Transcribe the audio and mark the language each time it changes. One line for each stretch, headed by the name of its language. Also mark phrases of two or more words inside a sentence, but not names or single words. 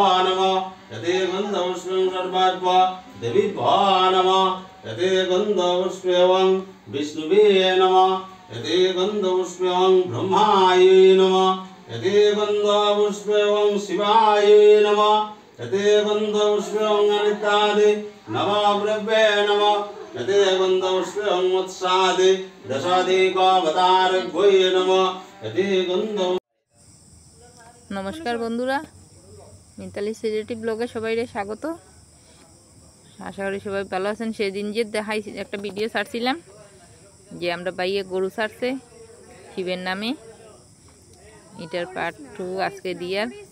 Sanskrit: नमः यते गन्धपुष्पं सर्वाभ्यो देवीभ्यो नमः यते गन्धपुष्पं विष्णुवे नमः यते गन्धपुष्पं ब्रह्माय नमः यते गन्धपुष्पं शिवाय नमः यते गन्धपुष्पं अनितादि नवग्रहे नमः यते गन्धपुष्पं वत्सादि दशाधिकावतारभ्ये नमः यते गन्ध।
Sylheti: নমস্কার বন্ধুরা মিতালী সিলেটী ব্লগে সবাইরে স্বাগত। আশা করি সবাই ভালো আছেন। সেদিন যে দেখাই একটা ভিডিও छाड़ছিলাম যে আমরা বাইয়ে গরু ছাড়ছে শিবের নামে, এটার পার্ট 2 আজকে দিয়ার।